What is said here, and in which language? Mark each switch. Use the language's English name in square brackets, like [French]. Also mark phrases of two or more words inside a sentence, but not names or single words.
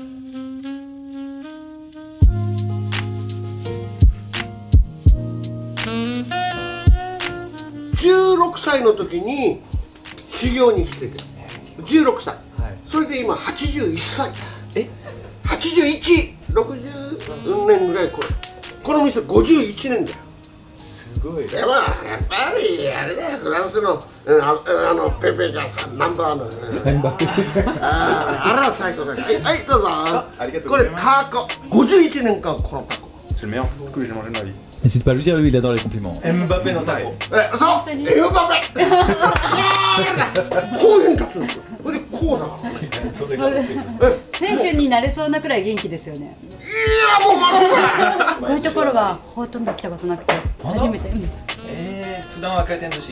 [Japanese] 16 歳の時に修行に来てて16歳、それで今81歳8160年ぐらいこの店51年だよ。すごい。でもやっぱりあれだよ、フランスのペペがさナンバーのあら最高だよ。はいどうぞ。これタコ51年間このタコ。 [French] C'est le meilleur que j'ai mangé de ma vie. N'hésite pas à lui dire, lui il adore les compliments. Mbappé dans ta peau. [Japanese] そうエムバペこういうふうに立つんですよ。これでこうだ。選手になれそうなくらい元気ですよね。いやもうまだまだ。こういうところはほとんど来たことなくて初めて。普段は回転寿司。